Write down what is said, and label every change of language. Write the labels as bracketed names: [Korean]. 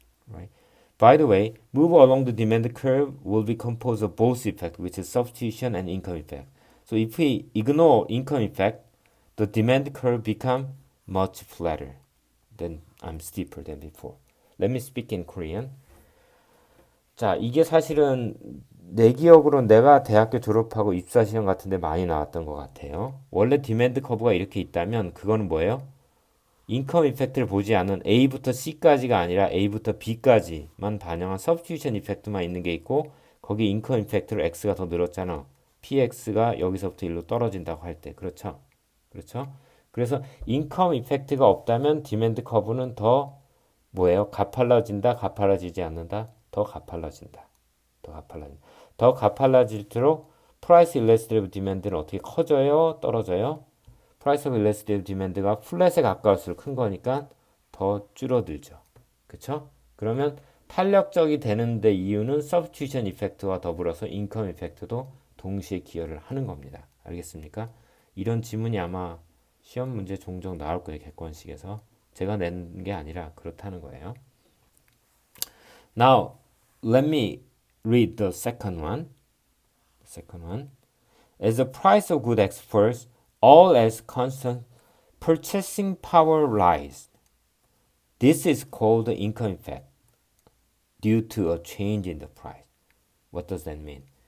[English] Right. By the way, move along the demand curve will be composed of both effects, which is substitution and income effect. So if we ignore income effect, the demand curve become much flatter than steeper than before. Let me speak in Korean. [Korean] 자, 이게 사실은 내 기억으로는 내가 대학교 졸업하고 입사 시험 같은 데 많이 나왔던 것 같아요. 원래 디맨드 커브가 이렇게 있다면 그거는 뭐예요? 인컴 이펙트를 보지 않은 A부터 C까지가 아니라 A부터 B까지만 반영한 substitution 이펙트만 있는 게 있고, 거기 인컴 이펙트로 X가 더 늘었잖아. PX가 여기서부터 일로 떨어진다고 할 때. 그렇죠? 그렇죠? 그래서 인컴 이펙트가 없다면 디맨드 커브는 더 뭐예요? 가팔라진다, 가팔라지지 않는다? 더 가팔라진다. 더 가팔라질수록 프라이스 일러스트레이브 디맨드는 어떻게 커져요? 떨어져요? 프라이스 오브 일러스트레이브 디맨드가 플랫에 가까울수록 큰 거니까 더 줄어들죠. 그쵸? 그러면 탄력적이 되는데 이유는 substitution 이펙트와 더불어서 인컴 이펙트도 동시에 기여를 하는 겁니다. 알겠습니까? 이런 지문이 아마 시험 문제 종종 나올 거예요. 객관식에서. 제가 낸 게 아니라 그렇다는 거예요. [English] Now, let me read the second one. As the price of good X first, all else constant, purchasing power rise. This is called the income effect due to a change in the price. What does that mean?